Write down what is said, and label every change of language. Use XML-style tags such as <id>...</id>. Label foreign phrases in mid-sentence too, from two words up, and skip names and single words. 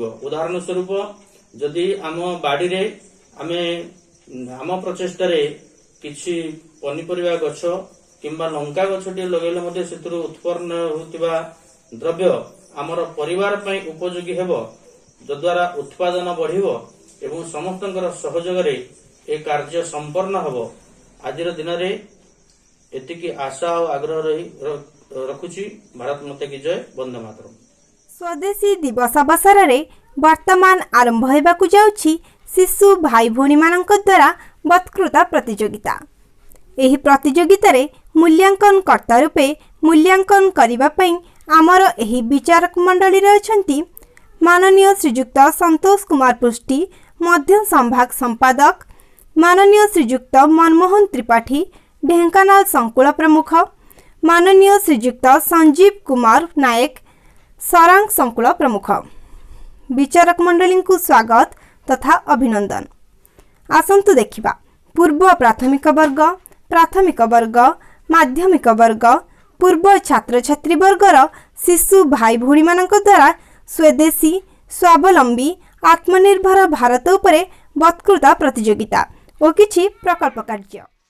<or>ଉଦାହରଣ ସ୍ୱରୂପ ଯଦି ଆମ ବାଡ଼ି ରେ ଆମେ ଆମ ପ୍ରଚେଷ୍ଟା କିଛି ପନିପରିଆ ଗଛ କିମ୍ବା ଲଙ୍କା ଗଛଟି ଲଗେଇଲେ ମଧ୍ୟ ସେଥିରୁ ଉତ୍ପନ୍ନ ହେଉଥିବା ଦ୍ରବ୍ୟ ଆମର ପରିବାର ପାଇଁ ଉପଯୋଗୀ ହେବ, ଯଦ୍ୱାରା ଉତ୍ପାଦନ ବଢ଼ିବ ଏବଂ ସମସ୍ତଙ୍କର ସହଯୋଗ ରେ ଏ କାର୍ଯ୍ୟ ସମ୍ପନ୍ନ ହେବ। ଆଜିର ଦିନ ରେ ଏତିକି ଆଶା ଓ ଆଗ୍ରହ ରହି ରଖୁଛି।</or> <hi>भारत माता की जय।</hi> <sa>वंदे मातरम।</sa> <or>ସ୍ୱଦେଶୀ ଦିବସ ଅବସର ରେ ବର୍ତ୍ତମାନ ଆରମ୍ଭ ହେବାକୁ ଯାଉଛି ଶିଶୁ ଭାଇ ଭଉଣୀ ମାନଙ୍କ ଦ୍ୱାରା ବକ୍ତୃତା ପ୍ରତିଯୋଗିତା। ଏହି ପ୍ରତିଯୋଗିତା ରେ ମୂଲ୍ୟାଙ୍କନ କର୍ତ୍ତା ରୂପେ ମୂଲ୍ୟାଙ୍କନ କରିବା ପାଇଁ ଆମର ଏହି ବିଚାରକ ମଣ୍ଡଳୀ ରେ ଅଛନ୍ତି ମାନନୀୟ ଶ୍ରୀଯୁକ୍ତ ସନ୍ତୋଷ କୁମାର ପୃଷ୍ଟି, ମଧ୍ୟ ସମ୍ଭାଗ ସମ୍ପାଦକ ମାନନୀୟ ଶ୍ରୀଯୁକ୍ତ ମନମୋହନ ତ୍ରିପାଠୀ, ଢେଙ୍କାନାଳ ସଙ୍କୁଳ ପ୍ରମୁଖ ମାନନୀୟ ଶ୍ରୀଯୁକ୍ତ ସଞ୍ଜୀବ କୁମାର ନାୟକ, ସରାଙ୍ଗ ସଙ୍କୁଳ ପ୍ରମୁଖ। ବିଚାରକ ମଣ୍ଡଳୀ କୁ ସ୍ୱାଗତ ତଥା ଅଭିନନ୍ଦନ। ଆସନ୍ତୁ ଦେଖିବା ପୂର୍ବ ପ୍ରାଥମିକ ବର୍ଗ, ପ୍ରାଥମିକ ବର୍ଗ, ମାଧ୍ୟମିକ ବର୍ଗ, ପୂର୍ବ ଛାତ୍ର ଛାତ୍ରୀ ବର୍ଗର ଶିଶୁ ଭାଇ ଭଉଣୀ ମାନଙ୍କ ଦ୍ୱାରା ସ୍ୱଦେଶୀ ସ୍ୱାବଲମ୍ବୀ ଆତ୍ମନିର୍ଭର ଭାରତ ଉପରେ ବକ୍ତୃତା ପ୍ରତିଯୋଗିତା ଓ କିଛି ପ୍ରକଳ୍ପ କାର୍ଯ୍ୟ।</or>